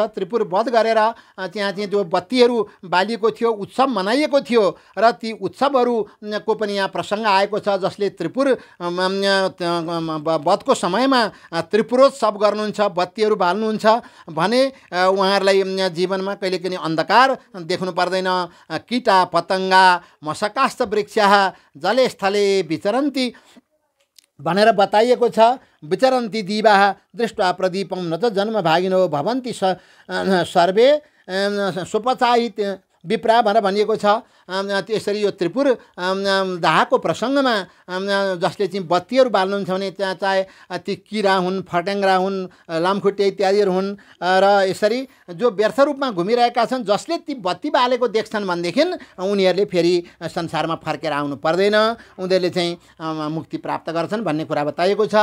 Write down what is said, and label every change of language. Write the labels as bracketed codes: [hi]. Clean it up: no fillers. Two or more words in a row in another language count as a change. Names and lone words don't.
[ne] त्रिपुर वध गरेर त्यहाँ चाहिँ जो बत्तीहरू बालिएको थियो, उत्सव मनाइएको थियो, र ती उत्सवहरूको पनि यहाँ प्रसङ्ग आएको छ, जसले त्रिपुर वधको समयमा त्रिपुरोत्सव गर्नुहुन्छ, बत्तीहरू बाल्नुहुन्छ भने उहाँहरूलाई जीवनमा कहिले पनि अन्धकार देख्नु पर्दैन। [sa] कीटा पतङ्गा मशकास्थ वृक्षाः जले स्थले विचरन्ति [ne] भनेर बताइएको छ। [sa] विचरन्ति दिवाः दृष्ट्वा प्रदीपम न त जन्म भागिनो भवन्ति सर्वे सुपचाहित विप्रा [ne] भनेर भनिएको छ। त्यसरी यो त्रिपुर दाहको प्रसङ्गमा जसले चाहिँ बत्तीहरू बाल्नुहुन्छ भने त्यहाँ चाहे ती किरा हुन्, फट्याङ्ग्रा हुन्, लामखुट्टे इत्यादिहरू हुन्, र यसरी जो व्यर्थ रूपमा घुमिरहेका छन्, जसले ती बत्ती बालेको देख्छन् भनेदेखि उनीहरूले फेरि संसारमा फर्केर आउनु पर्दैन, उनीहरूले चाहिँ मुक्ति प्राप्त गर्छन् भन्ने कुरा बताइएको छ।